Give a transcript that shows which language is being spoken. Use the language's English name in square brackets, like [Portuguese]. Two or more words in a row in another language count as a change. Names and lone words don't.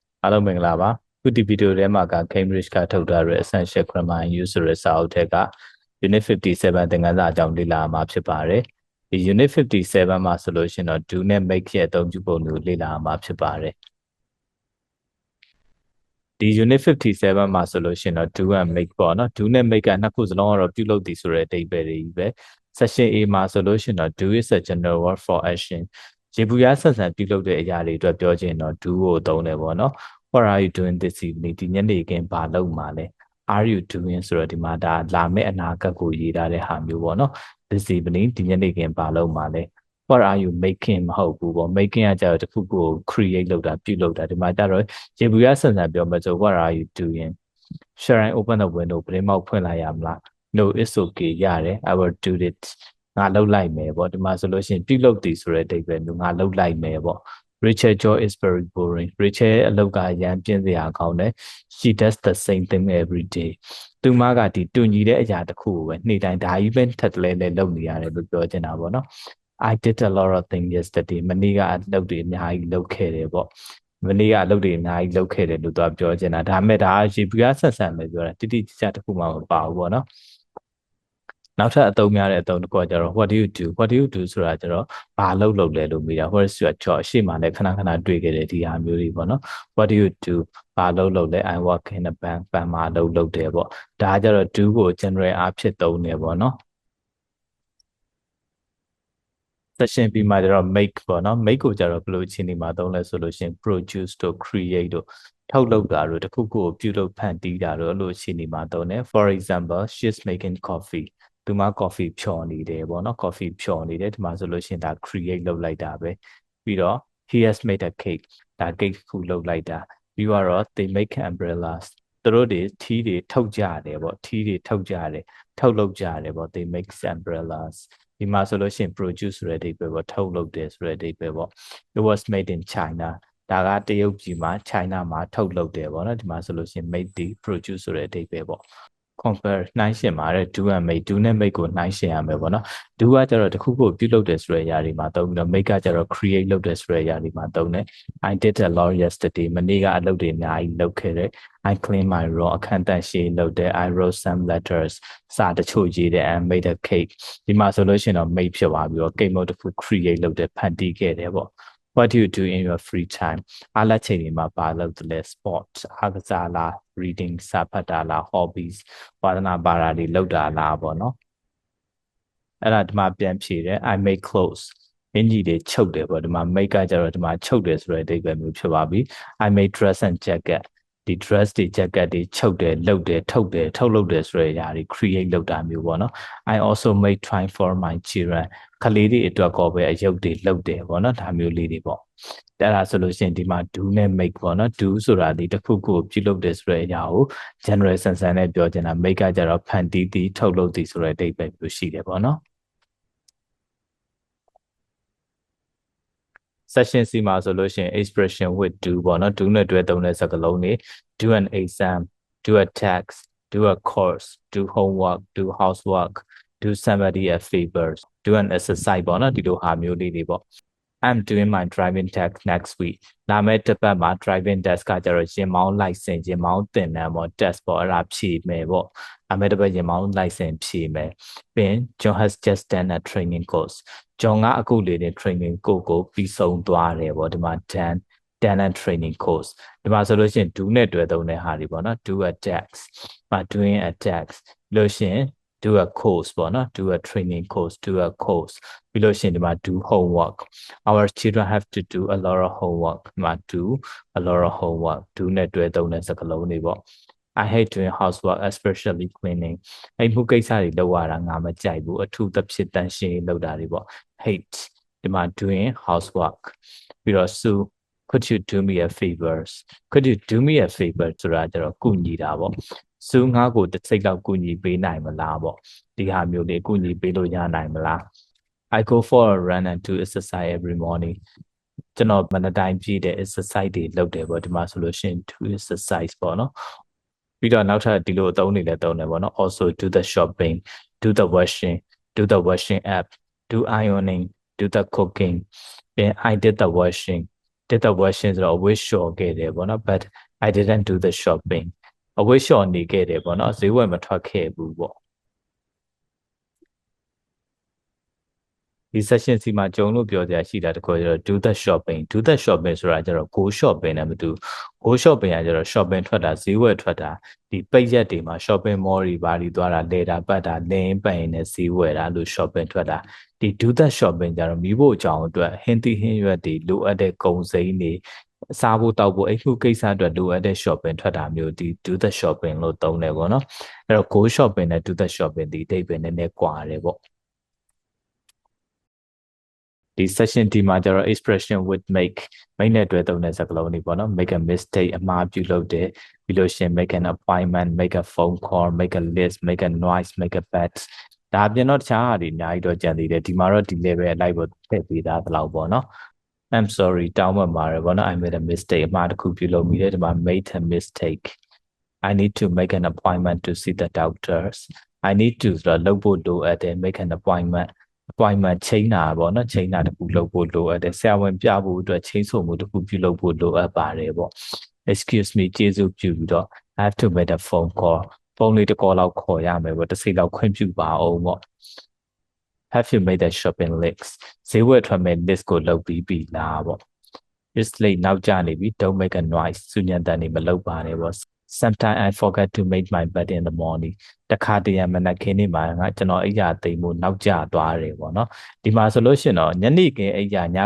[Burmese] အားလုံးမင်္ဂလာပါခုဒီဗီဒီယိုထဲမှာက Cambridge ကထုတ်ထားတဲ့ Essential Grammar and Use ဆိုတဲ့စာအုပ်ထဲက Unit 57သင်ခန်းစာအကြောင်းလေ့လာမှာဖြစ်ပါတယ်ဒီ Unit 57မှာဆိုလို့ရှိရင်တော့ do နဲ့ make ရဲ့အသုံးပြုပုံတွေကိုလေ့လာမှာဖြစ်ပါတယ်ဒီ Unit 57မှာဆို လို့ရှိရင်တော့ [English] do and make [Burmese] ပေါ့နော် do နဲ့ make ကနှစ်ခုစလုံးကတော့ပြုလုပ်သည်ဆိုတဲ့အဓိပ္ပာယ်တွေကြီးပဲ Section A မှာဆိုလို့ရှိရင်တော့ [English] do is a general word for action [Burmese] ရေဘူးရဆက်ဆံပြုလုပ်တဲ့အရာ တွေအတွက်ပြောချင်တော့ do ကိုသုံးတယ်ပေါ့နော် [English] What are you doing this evening [Burmese] ဒီညနေခင်းဘာလုပ်မှာလဲ [English] Are you doing [Burmese] ဆိုတော့ဒီမှာဒါလာ မယ့်အနာဂတ်ကိုရေးထားတဲ့ဟာမျိုးပေါ့နော် [English] This evening [Burmese] ဒီညနေခင်းဘာလုပ်မှာလဲ [English] What are you making [Burmese] မဟုတ်ဘူးပေါ့ making ကကြတော့တခုခုကို create လုပ်တာပြုလုပ်တာဒီမှာကြတော့ရေဘူးရဆန်ဆန်ပြောမှဆို [English] What are you doing Shall I open the window [Burmese] ပရင်မောက်ဖွင့်လိုက်ရမလား [English] No it's okay [Burmese] ရတယ် [English] I will do it [Burmese] ငါလုပ်လိုက်မယ်ပေါ့ဒီမှာဆိုလို့ရှိရင်ပြုလုပ်သည်ဆိုတဲ့အဓိပ္ပာယ်မျိုးငါလုပ်လိုက်မယ်ပေါ့ [English] Rachel job is very boring. [Burmese] Rachel အလုပ်ကရမ်းပြင်းစရာကောင်းတယ် [English] She does the same thing every day. [Burmese] သူမကဒီတူညီတဲ့အရာတစ်ခုကိုပဲနေ့တိုင်းဒါကြီးပဲထပ်တလဲလဲလုပ်နေရတယ်လို့ပြောချင်တာပေါ့နော် [English] I did a lot of things yesterday. [Burmese] မနေ့ကအလုပ်တွေအများကြီးလုပ်ခဲ့တယ်ပေါ့မနေ့ကအလုပ်တွေအများကြီးလုပ်ခဲ့တယ်လို့သူကပြောချင်တာဒါပေမဲ့ဒါရေပူရဆက်ဆံ ပဲပြောတာတိတိကျကျတစ်ခုမှမပါဘူးပေါ့နော်နောက်ထပ်အသုံးများတဲ့အသုံးတစ်ခုကကျတော့ [English] what do you do [Burmese] ဆိုတာကျတော့ဘာလုပ်လဲလို့မေးတာ [English] what is your job [Burmese] ရှေ့မှာလည်းခဏခဏတွေ့ခဲ့တဲ့ဒီဟာမျိုးတွေပေါ့နော် [English] what do you do [Burmese] ဘာလုပ်လဲ [English] I work in a bank [Burmese] ဘဏ်မှာလုပ်တယ်ပေါ့ဒါကကျတော့ do ကို general အားဖြင့်သုံးတယ်ပေါ့နော် section ပြီးမှကျတော့ make ပေါ့နော် make ကိုကျတော့ဘယ်လိုအခြေအနေမှာသုံးလဲဆိုလို့ရှိရင် produce တို့ create တို့ ထုတ်လုပ်တာတို့တခုခုကိုပြုလုပ်ဖန်တီးတာတို့အဲ့လိုအခြေအနေမှာသုံးတယ် [English] for example she's making coffee [Burmese] သူမ coffee ဖြော်နေတယ်ပေါ့နော် coffee ဖြော်နေတယ်ဒီမှာဆိုလို့ရှိရင်ဒါ create လုပ်လိုက်တာပဲပြီးတော့ [English] he has made a cake [Burmese] ဒါ cake ခုလုပ်လိုက်တာပြီးတော့ [English] they make umbrellas [Burmese] သူတို့တွေထီးတွေထုတ်ကြတယ်ပေါ့ထီးတွေထုတ်ကြတယ်ထုတ်လုပ်ကြတယ်ပေါ့ [English] they make umbrellas [Burmese] ဒီမှာဆိုလို့ရှိရင် produce ဆိုတဲ့အဓိပ္ပာယ်ပေါ့ထုတ်လုပ်တယ် ဆိုတဲ့အဓိပ္ပာယ်ပေါ့ [English] it was made in China [Burmese] ဒါကတရုတ်ပြည်မှာ China မှာထုတ်လုပ်တယ်ပေါ့နော်ဒီမှာဆိုလို့ရှိရင် made ဒီ produce ဆိုတဲ့အဓိပ္ပာယ်ပေါ့ compare နှိုင်းယှဉ်ပါတဲ့ [English] do and make do [Burmese] နဲ့ make ကိုနှိုင်းယှဉ်ရမယ်ပေါ့နော် do ကကျတော့တခုခုပြုလုပ်တယ်ဆိုတဲ့အရာတွေမှာသုံးပြီးတော့ make ကကျတော့ create လုပ်တယ်ဆိုတဲ့အရာတွေမှာ သုံးတယ် [English] I did a lot yesterday [Burmese] မနေ့ကအလုပ်တွေအများကြီးလုပ်ခဲ့တယ် [English] I clean my room [Burmese] အခန်းတန့်ရှင်းလုပ်တယ် [English] I wrote some letters [Burmese] စာတချို့ရေးတယ် [English] and made a cake [Burmese] ဒီမှာဆိုလို့ရှိရင်တော့ make ဖြစ်သွားပြီးတော့ cake မုတ်တစ်ခု create လုပ် တယ်ဖန်တီးခဲ့တယ်ပေါ့ [English] What do you do in your free time [Burmese] အားလက်ချိန်တွေမှာဘာလုပ်တယ်လဲ sport အားကစားလား reading စာဖတ်တာလား hobbies ဝါသနာပါတာတွေလုပ်တာလားပေါ့ နော်အဲ့ဒါဒီမှာပြန်ဖြေတယ် [English] I make clothes [Burmese] အင်ကြီးတွေချုပ်တယ်ပေါ့ဒီမှာ make ကကြတော့ဒီမှာချုပ်တယ်ဆိုတဲ့အဓိပ္ပာယ်မျိုးဖြစ်ပါပြီ I [English] make dress and jacket [Burmese] ဒီ dress တွေ jacket တွေချုပ်တယ်လုပ်တယ်ထုတ်လုပ်တယ်ဆိုတဲ့အရာတွေ create လုပ်တာမျိုးပေါ့နော် [English] I also make time for my children [Burmese] ကလေးတွေအတွက်ကောပဲအယုတ်တွေလုပ်တယ်ပေါ့နော်ဒါမျိုးလေးတွေပေါ့အဲ့ဒါဆိုလို့ရှိရင်ဒီမှာ do နဲ့ make ပေါ့နော် do ဆိုတာဒီတစ်ခုခုပြုလုပ်တယ်ဆိုတဲ့အရာကို general ဆန်ဆန်နဲ့ပြောချင်တာ make ကကြတော့ဖန်တီးသည်ထုတ်လုပ်သည်ဆိုတဲ့အဓိပ္ပာယ်မျိုးရှိတယ်ပေါ့နော် section C မှာဆိုလို့ရှိရင် [English] expression with do [Burmese] ပေါ့နော် do နဲ့တွဲသုံးတဲ့စကားလုံးတွေ [English] do an exam do a task do a course do homework do housework do somebody a favor do an exercise [Burmese] ပေါ့နော်ဒီလိုဟာမျိုးလေးတွေပေါ့ [English] I'm doing my driving test next week [Burmese] လာမယ့်တစ်ပတ်မှာ [English] driving test [Burmese] ကကြတော့ရင်မောင်း license ရင်မောင်းသင်တန်းပေါ့ test ပေါ့အဲ့ဒါဖြေမယ်ပေါ့လာမယ့်တစ်ပတ်ရင်မောင်း license ဖြေမယ်ပြီး ရင် [English] John has just done a training course [Burmese] John ကအခုလေတဲ့ [English] training course [Burmese] ကိုပြီးဆုံးသွားတယ်ပေါ့ဒီမှာ [English] done a training course [Burmese] ဒီမှာဆိုလို့ရှိရင် do နဲ့တွဲသုံးတဲ့ဟာတွေပေါ့နော် [English] do a task [Burmese] မှာ [English] doing a task [Burmese] လို့ရှိရင် [English] do a course [Burmese] ပေါ့နော် [English] do a training course do a course [Burmese] ပြီး လို့ရှိရင်ဒီမှာ [English] do homework our children have to do a lot of homework [Burmese] ဒီမှာ [English] do a lot of homework [Burmese] do နဲ့တွဲသုံးတဲ့စကားလုံးတွေပေါ့ [English] I hate doing housework especially cleaning [Burmese] အဲ့မှုကိစ္စတွေလုပ်ရတာငါမကြိုက်ဘူးအထူးသ ဖြင့်တန်ရှင်းလုပ်တာတွေပေါ့ hate ဒီမှာ [English] doing housework [Burmese] ပြီးတော့ [English] Sue could you do me a favors could you do me a favor [Burmese] ဆိုတာကျတော့ကုညီတာပေါ့စူးငါ့ ကိုတစ်စိတ်လောက်ကုညီပေးနိုင်မလားပေါ့ဒီဟာမျိုးလေးကုညီပေးလို့ရနိုင်မလား [English] I go for a run and do exercise every morning [Burmese] ကျွန်တော်မနက်တိုင်းပြည့်တဲ့ exercise တွေလုပ်တယ်ပေါ့ဒီမှာဆိုလို့ရှိရင် [English] do exercise [Burmese] ပေါ့နော်ပြီးတော့နောက်ထပ်ဒီလိုအသုံးတွေလည်းသုံးတယ်ပေါ့နော် [English] also do the shopping do the washing app do ironing do the cooking then I did the washing did the washing [Burmese] ဆိုတော့အဝတ်လျှော်ခဲ့တယ်ပေါ့နော် [English] but I didn't do the shopping [Burmese] အဝတ်လျှော်နေခဲ့တယ်ပေါ့နော်ဈေးဝယ်မထွက်ခဲ့ဘူးပေါ့ ဒီ session စီမှာကြုံလို့ပြောကြရရှိတာတခုကျတော့ [English] do the shopping [Burmese] ဆိုတာကျတော့ [English] go shopping [Burmese] နဲ့မတူ [English] go shopping [Burmese] ကကျတော့ shopping ထွက် တာဈေးဝယ်ထွက်တာဒီပိတ်ရက်တွေမှာ [English] shopping mall [Burmese] တွေဘာတွေသွားတာလဲတာပတ်တာလင်းပန်နဲ့ဈေးဝယ်တာလို့ shopping ထွက်တာဒီ [English] do the shopping [Burmese] ကျတော့မိဖို့အကြောင်းအတွက်ဟင်းသီးဟင်းရွက်တွေလိုအပ်တဲ့ကုန်စိမ်းတွေစားဖို့တောက်ဖို့အိမ်မှုကိစ္စအတွက်လိုအပ်တဲ့ shopping ထွက်တာမျိုးဒီ [English] do the shopping [Burmese] လို့သုံးတယ်ပေါ့နော်အဲ့တော့ [English] go shopping [Burmese] နဲ့ [English] do the shopping [Burmese] ဒီအဓိပ္ပာယ်နည်းနည်းကွာတယ်ပေါ့ ဒီ session ဒီမှာကျတော့ [English] expression with make [Burmese] နဲ့တွဲသုံးတဲ့စကားလုံးတွေပေါ့နော် [English] make a mistake [Burmese] အမှားပြုလုပ်တယ်ပြီးလို့ရှိရင် [English] make an appointment make a phone call make a list make a noise make a bet [Burmese] ဒါပြင်တော့တခြားဟာတွေအများကြီးတော့ကြံသေးတယ်ဒီမှာတော့ဒီ level အလိုက်ပေါ့ထည့်ပေးသားသလောက်ပေါ့နော် [English] I'm sorry [Burmese] တောင်းပန် ပါတယ်ပေါ့နော် [English] I made a mistake [Burmese] အမှားတစ်ခုပြုလုပ်မိတယ်ဒီမှာ [English] made a mistake I need to make an appointment to see the doctors I need to [Burmese] ဆိုတော့လုပ်ဖို့လိုအပ်တယ် [English] make an appointment [Burmese] ချိန်တာပေါ့နော်ချိန်တာတစ်ခုလုပ်ဖို့လိုအပ်တယ်ဆရာဝန်ပြဖို့အတွက်ချိန်ဆိုမှုတစ်ခုပြုလုပ်ဖို့လိုအပ်ပါတယ်ပေါ့ [English] excuse me [Burmese] ကျေးဇူးပြုပြီးတော့ [English] I have to make a phone call [Burmese] ဖုန်းလေးတစ်ခေါ်လောက်ခေါ်ရမယ်ပေါ့တစ်စိလောက်ခွင့်ပြုပါအောင်ပေါ့ [English] have you made a shopping list [Burmese] ဈေးဝယ်ထွက်မဲ့ list ကိုလုပ်ပြီးပြီလားပေါ့ [English] it's late [Burmese] နောက်ကျနေပြီ [English] don't make a noise [Burmese] စူညံတန်နေမလုပ်ပါနဲ့ပေါ့ [English] Sometimes I forget to make my bed in the morning [Burmese] တခါတရံမနက်ခင်းနေမှာငါကျွန်တော်အိယာသိမ်မှုနောက်ကျသွားတယ်ပေါ့နော်ဒီမှာဆိုလို့ရှိရင်တော့ညနေခင်းအိယာည